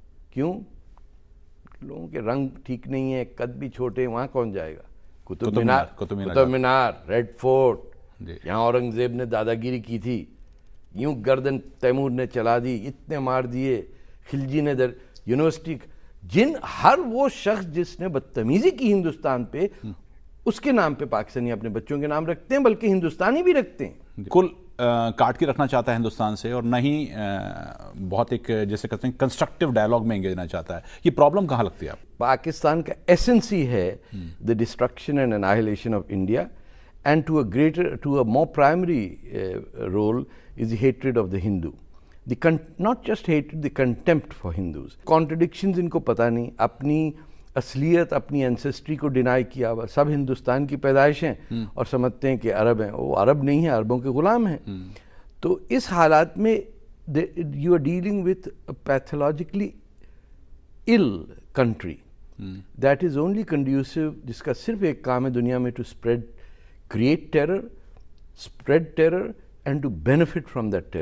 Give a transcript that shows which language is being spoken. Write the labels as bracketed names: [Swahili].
[Urdu] کیوں؟ لوگوں کے رنگ ٹھیک نہیں ہے، قد بھی چھوٹے، وہاں کون جائے گا؟ قطب مینار، ریڈ فورٹ، یہاں اورنگزیب نے دادا گیری کی تھی، یوں گردن تیمور نے چلا دی، اتنے مار دیے، خلجی نے یونیورسٹی، ہر وہ شخص جس نے بدتمیزی کی ہندوستان پہ، اس کے نام پہ پاکستانی اپنے بچوں کے نام رکھتے ہیں، بلکہ ہندوستانی بھی رکھتے ہیں. کل کاٹ کے رکھنا چاہتا ہے ہندوستان سے، اور نہ ہی بہت ایک جیسے کہتے ہیں کنسٹرکٹیو ڈائلاگ میں انگیج ہونا چاہتا ہے. یہ پرابلم کہاں لگتی ہے آپ؟ پاکستان کا ایسنس ہی ہے [English] the destruction and annihilation of India, and to a more primary role is the hatred of the Hindu. Not just hatred, the contempt for Hindus. [Urdu] Contradictions ان کو پتہ نہیں، اپنی اصلیت، اپنی اینسیسٹری کو ڈینائی کیا ہوا. سب ہندوستان کی پیدائش ہیں اور سمجھتے ہیں کہ عرب ہیں. وہ عرب نہیں ہیں، عربوں کے غلام ہیں. تو اس حالات میں [English] you are dealing with a pathologically ill country that is only conducive، [Urdu] جس کا صرف ایک کام ہے دنیا میں، [English] to create terror, spread terror and to benefit from that terror.